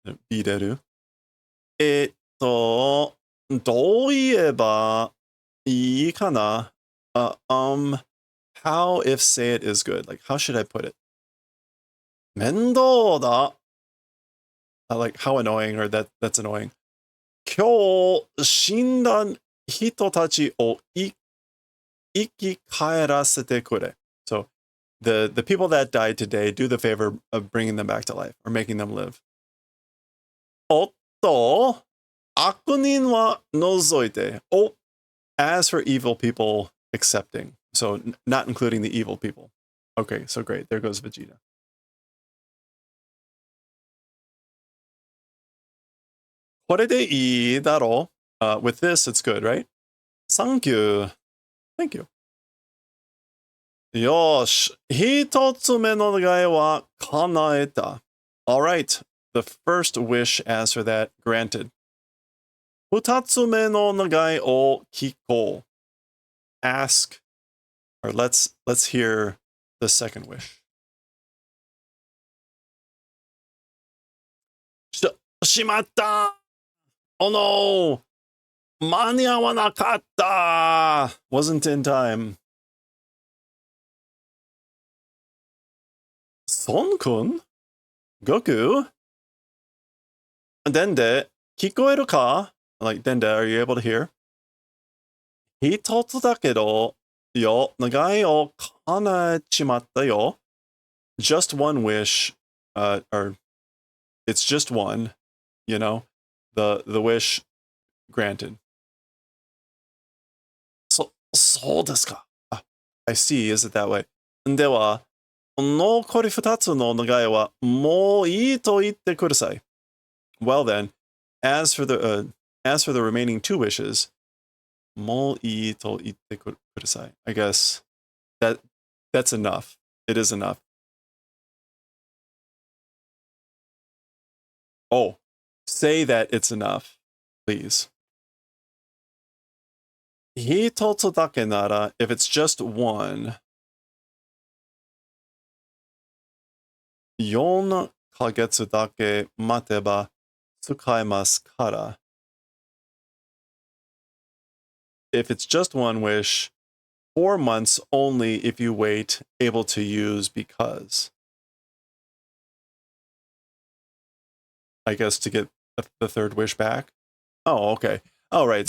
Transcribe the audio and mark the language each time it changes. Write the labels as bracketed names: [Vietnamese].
[Japanese] 見れる?どう言えばいいかな? [English] How if say it is good? Like, how should I put it? [Japanese] 面倒だ. [English] Like, how annoying, or that's annoying. [Japanese] 今日死んだ人たちを生き返らせてくれ. [English] So, the people that died today, do the favor of bringing them back to life, or making them live. [Japanese] おっと、悪人は除いて. [English] Oh, as for evil people, accepting. So, not including the evil people. Okay, so great. There goes Vegeta. [Japanese] これでいいだろう? [English] With this, it's good, right? Thank you. Thank you. [Japanese] よし、一つ目の願いは叶えた. [English] All right. The first wish, as for that, granted. [Japanese] 二つ目の願いを聞こう. [English] Ask, or let's hear the second wish. [Japanese] しまった! [English] Oh no! [Japanese] 間に合わなかった! [English] Wasn't in time. [Japanese] 孫君? Goku? でんで、聞こえるか? [English] like, Denda, are you able to hear? [Japanese] 一つだけど、願いを叶えちまったよ. [English] Just one wish, or it's just one, you know, the wish granted. [Japanese] そうですか. [English] I see, is it that way? [Japanese] では、残り二つの願いはもういいと言ってください. [English] Well then, as for the remaining two wishes, [Japanese] もういいと言ってください. [English] I guess that's enough. It is enough. Oh, say that it's enough, please. [Japanese] 一つだけなら, [English] if it's just one, [Japanese] 4ヶ月だけ待てば使えますから. [English] If it's just one wish, 4 months only if you wait, able to use because. I guess to get the third wish back. Oh, okay. Oh, right.